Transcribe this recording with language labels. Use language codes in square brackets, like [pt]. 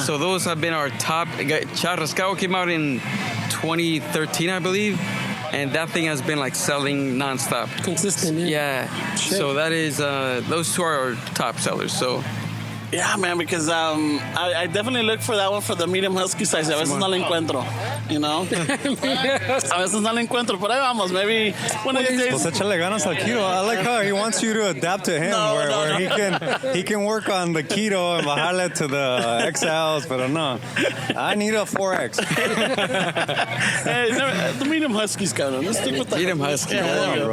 [en] So those have been our top. Charrascado came out in 2013, I believe. and that thing has been like selling nonstop. Consistent. Yeah. Yeah. So that is those two are our top sellers. So. Yeah, man, because I definitely look for that one for the medium husky size. [es] A veces no la encuentro, [en] you know? [es] A veces no la encuentro, pero ahí vamos. [en] Maybe one of these days. [es] Pues échale ganas al keto. [en] I like how he wants you to adapt to him, where he can work on the keto and bajarle to the XLs, [es] pero no. [en] I need a 4X. Hey, the medium huskies, cabrón. Let's stick with the Medium husky. Yeah, there you go.